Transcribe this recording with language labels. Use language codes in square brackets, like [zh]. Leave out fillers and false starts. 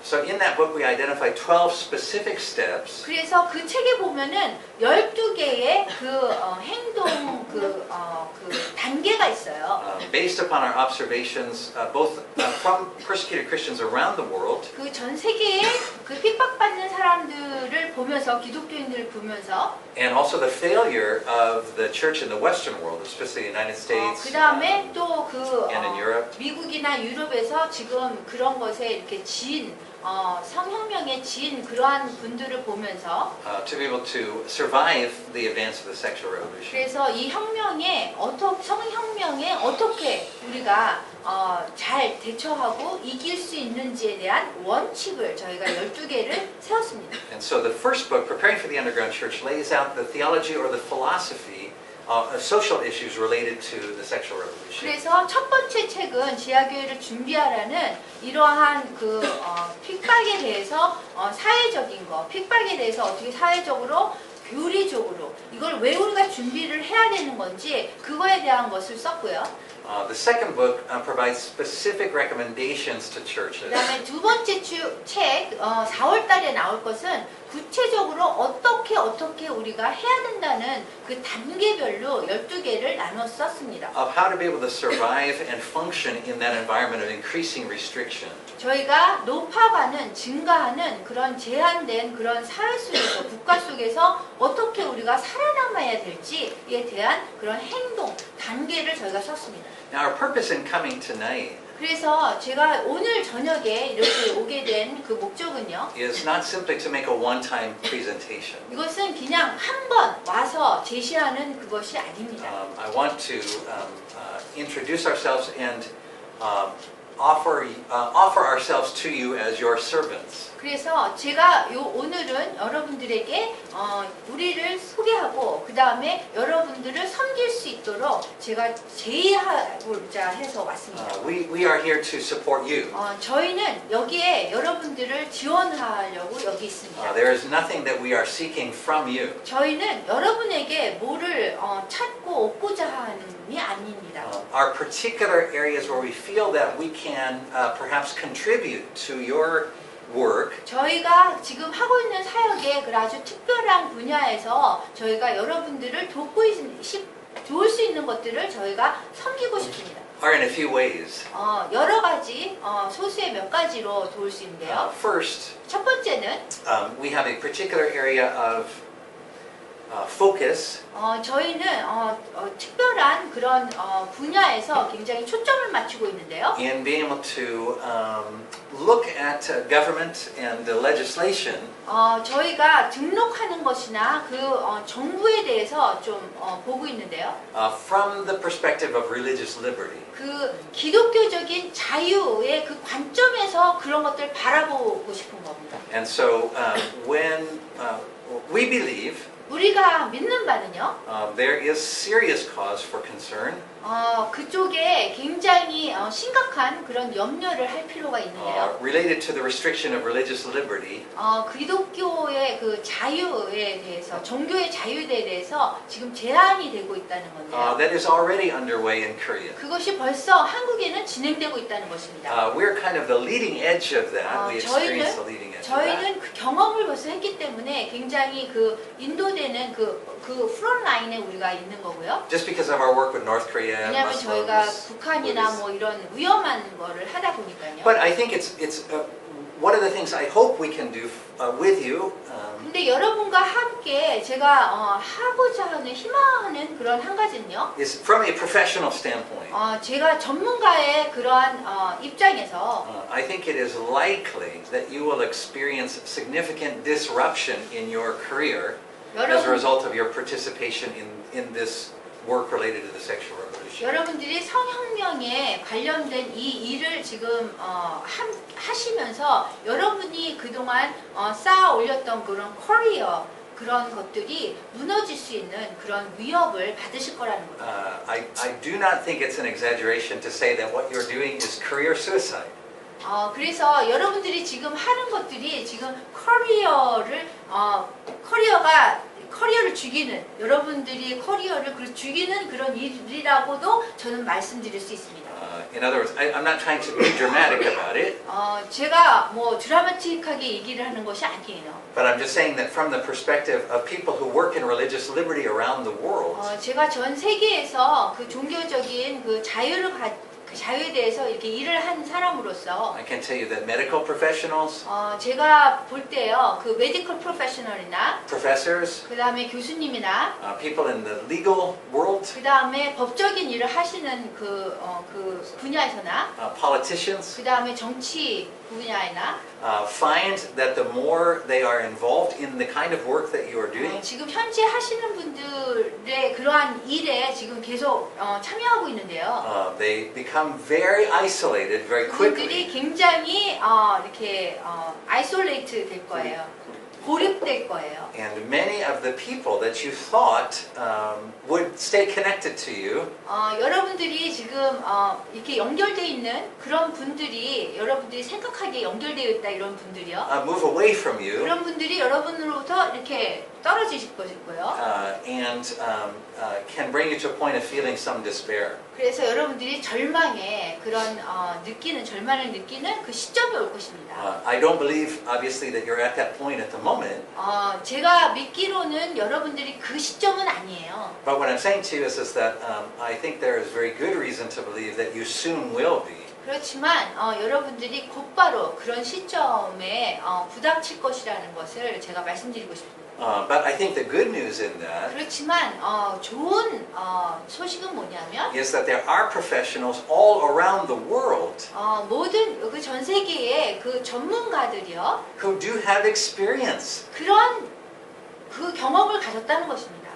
[en] So in that book we identify 12 specific steps [ko] 그래서 그 책에 보면은 12개의 그 행동 그 단계가 있어요. [en] based upon our observations both from persecuted Christians around the world [ko] 그 전 세계의 그 핍박받는 사람들을 보면서 기독교인들을 보면서 [en] and also the failure of the church in the Western world, especially the United States [ko] 그 다음에 또 그 [en] and in Europe. [ko] 미국이나 유럽에서 지금 그런 것에 이렇게 성혁명에 진 그러한 분들을 보면서 [en] To be able to survive the advance of the sexual revolution. [ko] 그래서 이 성혁명에 어떻게 우리가 잘 대처하고 이길 수 있는지에 대한 원칙을 저희가 12개를 세웠습니다. [en] And so the first book, Preparing for the Underground Church, lays out the theology or the philosophy of social issues related to the sexual revolution. [ko] 그래서 첫 번째 책은 지하교회를 준비하라는 이러한 그 핍박에 대해서 사회적인 거, 핍박에 대해서 어떻게 사회적으로 교리적으로 이걸 왜 우리가 준비를 해야 되는 건지 그거에 대한 것을 썼고요. [en] The second book provides specific recommendations to churches. [ko] 그다음에 두 번째 책 4월 달에 나올 것은 구체적으로 어떻게 우리가 해야 된다는 그 단계별로 12개를 나눠 썼습니다. [en] Of how to be able to survive and function in that environment of increasing restriction. [ko] 저희가 높아가는 증가하는 그런 제한된 그런 사회 속에서 국가 속에서 어떻게 우리가 살아남아야 될지에 대한 그런 행동 단계를 저희가 썼습니다. [en] Now our purpose in coming tonight [ko] 그래서 제가 오늘 저녁에 이렇게 오게 된 그 목적은요. [en] is not simply to make a one-time presentation. [ko] 이것은 그냥 한 번 와서 제시하는 그것이 아닙니다. [en] I want to introduce ourselves and offer ourselves to you as your servants. [ko] 그래서 제가 오늘은 여러분들에게 우리를 소개하고 그 다음에 여러분들을 섬길 수 있도록 제가 제의하고자 해서 왔습니다. [en] We are here to support you. [ko] 저희는 여기에 여러분들을 지원하려고 여기 있습니다. [en] There is nothing that we are seeking from you. [ko] 저희는 여러분에게 뭐를 찾고 얻고자 하는이 아닙니다. [en] Our particular areas where we feel that we can perhaps contribute to your work [ko] 저희가 지금 하고 있는 사역의 그 아주 특별한 분야에서 저희가 여러분들을 도울 수 있는 것들을 저희가 섬기고 싶습니다. [en] are in a few ways. [ko] 여러 가지 소수의 몇 가지로 도울 수 있는데요. [en] First, [ko] 첫 번째는 [en] we have a particular area of focus [ko] 저희는 특별한 그런 분야에서 굉장히 초점을 맞추고 있는데요. [en] in being able to look at government and legislation [ko] 저희가 등록하는 것이나 그 정부에 대해서 좀 보고 있는데요. [en] from the perspective of religious liberty. [ko] 그 기독교적인 자유의 그 관점에서 그런 것들을 바라보고 싶은 겁니다. [en] And so when we believe [ko] 우리가 믿는 바는요. [en] there is serious cause for concern [ko] 그쪽에 굉장히 심각한 그런 염려를 할 필요가 있는데요. [en] related to the restriction of religious liberty [ko] 기독교의 그 자유에 대해서, 종교의 자유에 대해서 지금 제한이 되고 있다는 건데요. [en] that is already underway in Korea. [ko] 그것이 벌써 한국에는 진행되고 있다는 것입니다. [en] We're kind of the leading edge of that. We experience the leading edge of that. [ko] 저희는 그 경험을 벌써 했기 때문에 굉장히 그 인도되는 그 프론트 라인에 우리가 있는 거고요. [en] Just because of our work with North Korea, [ko] 왜냐하면 저희가 [en] Muslims, [ko] 북한이나 [en] Buddhists. [ko] 뭐 이런 위험한 거를 하다 보니까요. [en] But I think it's one of the things I hope we can do with you. [ko] 근데 여러분과 함께 제가 하고자 하는 희망하는 그런 한 가지는요. [en] Is from a professional standpoint. [ko] 제가 전문가의 그러한 입장에서 [en] I think it is likely that you will experience significant disruption in your career as a result of your participation in this work related to the sexual revolution. [ko] 여러분들이 성혁명에 관련된 이 일을 지금 하시면서 여러분이 그동안 쌓아 올렸던 그런 커리어 그런 것들이 무너질 수 있는 그런 위협을 받으실 거라는 거죠. [en] I do not think it's an exaggeration to say that what you're doing is career suicide. [ko] 그래서 여러분들이 지금 하는 것들이 지금 커리어를 죽이는, 여러분들이 커리어를 죽이는 그런 일이라고도 저는 말씀드릴 수 있습니다. [en] In other words, I'm not trying to be dramatic about it. [ko] 제가 뭐 드라마틱하게 얘기를 하는 것이 아니에요. [en] But I'm just saying that from the perspective of people who work in religious liberty around the world, [ko] 제가 전 세계에서 그 종교적인 그 자유에 대해서 이렇게 일을 한 사람으로서 [en] I can tell you that medical professionals, [ko] 제가 볼 때요, 그 메디컬 프로페셔널이나 [en] professors, [ko] 그 다음에 교수님이나 [en] people in the legal world, [ko] 그 다음에 법적인 일을 하시는 그 분야에서나 [en] politicians, [ko] 그 다음에 정치 분야이나 [en] find that the more they are involved in the kind of work that you are doing, [ko] 지금 현재 하시는 분들의 그러한 일에 지금 계속 참여하고 있는데요. [en] they become very isolated very [ko] 그분들이 [en] quickly. [ko] 굉장히 이렇게 아이솔레이트 될 거예요. 고립될 거예요. [en] And many of the people that you thought would stay connected to you [ko] 여러분들이 지금 이렇게 연결되어 있는 그런 분들이, 여러분들이 생각하기에 연결되어 있다 이런 분들이요. [en] move away from you [ko] 그런 분들이 여러분으로부터 이렇게 떨어지실 거고요. [en] and can bring you to a point of feeling some despair. [ko] 그래서 여러분들이 절망에 그런 절망을 느끼는 그 시점이 올 것입니다. [en] I don't believe, obviously, that you're at that point at the moment. [ko] 제가 믿기로는 여러분들이 그 시점은 아니에요. [en] But what I'm saying to you is that I think there is very good reason to believe that you soon will be. [ko] 그렇지만 여러분들이 곧바로 그런 시점에 부닥칠 것이라는 것을 제가 말씀드리고 싶습니다. [en] But I think the good news in that [ko] 그렇지만 좋은 소식은 뭐냐면 [en] is that there are professionals all around the world [ko] 모든 그 전 세계의 그 전문가들이요. [en] who do have experience [ko] 그런 그 경험을 가졌다는 것입니다.